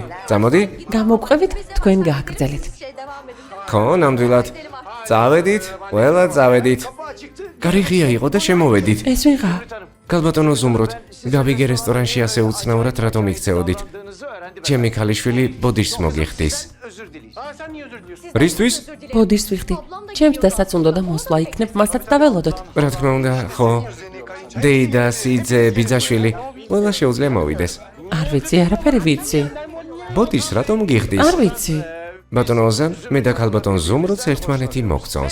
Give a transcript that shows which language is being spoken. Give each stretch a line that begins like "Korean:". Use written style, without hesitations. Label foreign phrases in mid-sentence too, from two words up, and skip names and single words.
Georgian: გამოგყვებით, თქვენ გააგრძელეთ. ხო, ნამდვილად. წავედით, ყველა წავედით. გარიღია იყო და შემოვედით. ეს ვიღა? გალბატონო ზუმრუთ, გავიგე რესტორანში ასე უცნაურად რატომ იქცეოდით? ჩემი ქალიშვილი ბოდიშს მოგიხდის.
Turkish: Sen niye özür diliyorsun?
Georgian: რისთვის? ბოდიშს ვიხდი. ჩემს დასაც უნდა და მოსვლა იქნებ, მასაც დაველოდოთ. რა თქმა უნდა, ხო. დეიდა, სიძე, ბიძაშვილი, ყველა შეუძლია მოვიდეს. არ ვიცი, არაფერი ვიცი. ბოდიშს რატომ გიხდის? არ ვიცი. ბატონო ოზან, მე და ქალბატონ ზუმრუთს ერთმანეთი მოგწონს.